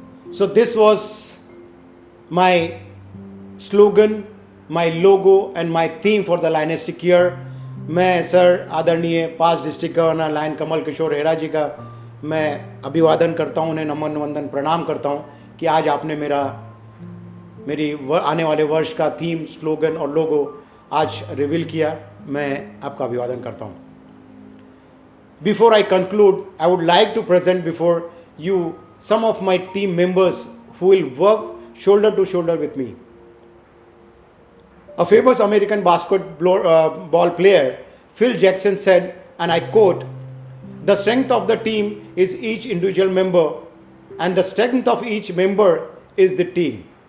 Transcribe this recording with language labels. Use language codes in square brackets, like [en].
[en] So this was my slogan, my logo and my theme for the Lionistic Year. [hi] मैं sir आदरणीय 5 district governor lion Kamal Kishore Hera जी का मैं अभिवादन करता हूँ, उन्हें नमन वंदन प्रणाम करता हूँ कि आज आपने मेरी आने वाले वर्ष का थीम, स्लोगन और लोगो आज रिवील किया। मैं आपका अभिवादन करता हूँ। [en] Before I conclude, I would like to present before you some of my team members who will work shoulder to shoulder with me. A famous American basketball player, Phil Jackson, said, and I quote, "The strength of the team is each individual member, and the strength of each member is the team."